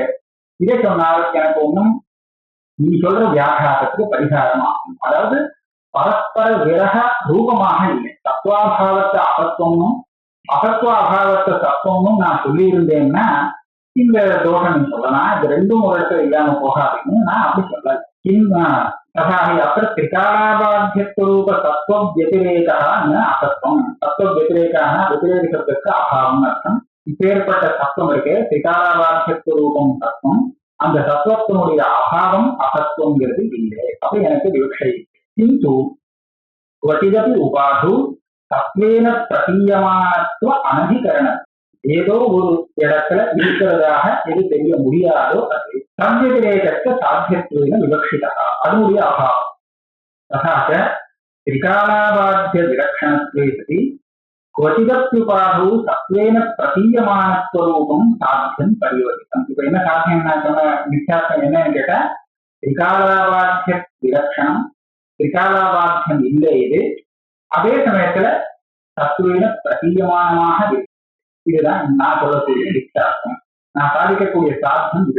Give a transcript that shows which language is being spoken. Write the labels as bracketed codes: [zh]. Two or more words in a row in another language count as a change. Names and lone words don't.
[ta] இதை சொன்னால் எனக்கு ஒன்றும் நீ சொல்ற வியாகாரத்துக்கு பரிகாரமாகும். அதாவது பரஸ்பர விரக ரூபமாக இல்லை. தத்துவாபாவத்தை அசத்துவமும் அசத்துவாபாவத்தை தத்துவமும் நான் சொல்லி இருந்தேன்னா இந்த தோஷம் சொல்லலாம், இது ரெண்டும் ஒரு இடத்துல இல்லாம போகாதுன்னு நான் அப்படி சொல்லல. [sa] तथाहि अत्र त्रिकालाबाध्यत्वरूप तत्त्वव्यतिरेकः न असत्वम्. तत्त्वव्यतिरेकः व्यतिरेकशब्दस्य अभावम् अर्थम्. [ta] இப்பேற்பட்ட தத்துவம் இருக்கு திரிகாலாபாத்தியத்துவரூபம் தத்துவம், அந்த தத்துவத்தினுடைய அபாவம் அசத்துவங்கிறது இல்லை. அப்படி எனக்கு விவக்ஷை. [sa] किन्तु क्वचिदपि उपाधौ तत्त्वेन प्रतीयमानत्व अनधिकरणम्. [ta] ஏதோ ஒரு இடத்துல இருக்கிறதாக எது தெரிய முடியாதோ அது [sa] तत्त्वातिरेकस्य साध्यत्वेन विवक्षिता, [ta] அதனுடைய அபாவம். [sa] तथा च त्रिकालाबाध्य विलक्षणत्वे सति क्वचिदप्युपाधु तत्वेन प्रतीयमानत्वरूपं साध्यं परिवर्तितम्. [ta] இப்ப என்ன சாத்தியம் நான் சொன்ன வித்தியாசம் என்னன்னு கேட்டா, திரிகாலாபாத்திய விலக்ஷணம் திரிகாலாபாத்தியம் இல்லை, இது அதே சமயத்துல தத்துவேன பிரதீயமானமாக இருக்கு. இதுதான் நான் சொல்லக்கூடிய வித்தியாசம், நான் சாதிக்கக்கூடிய சாத்தியம் இது.